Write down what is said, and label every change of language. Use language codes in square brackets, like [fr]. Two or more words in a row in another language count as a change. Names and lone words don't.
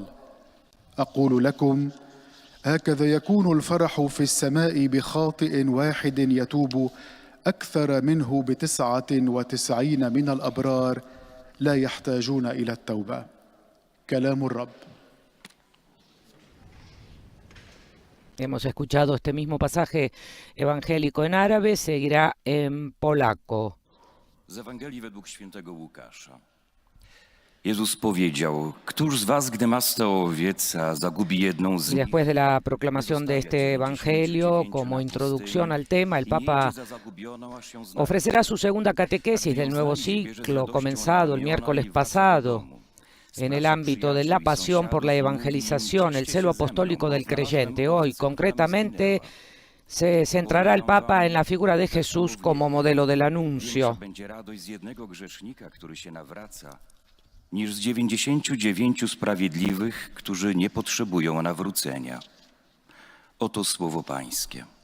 [ar] أقول لكم هكذا يكون الفرح في السماء بخاطئ واحد يتوب أكثر منه ب99 من الأبرار لا يحتاجون إلى التوبة. كلام الرب. [es] Hemos escuchado este mismo pasaje evangélico en árabe, seguirá en polaco. [pl] Z Ewangelii według świętego Łukasza. Jezus powiedział: któż z was, gdy ma 100 owiec, a zagubi jedną z nich? [es] Después de la proclamación de este evangelio, como introducción al tema, el Papa ofrecerá su segunda catequesis del nuevo ciclo comenzado el miércoles pasado en el ámbito de la pasión por la evangelización, el celo apostólico del creyente. Hoy, concretamente, se centrará el Papa en la figura de Jesús como modelo del anuncio. [pl] Będzie radość z jednego grzesznika, który się nawraca, niż z 99 sprawiedliwych, którzy nie potrzebują nawrócenia. Oto słowo Pańskie.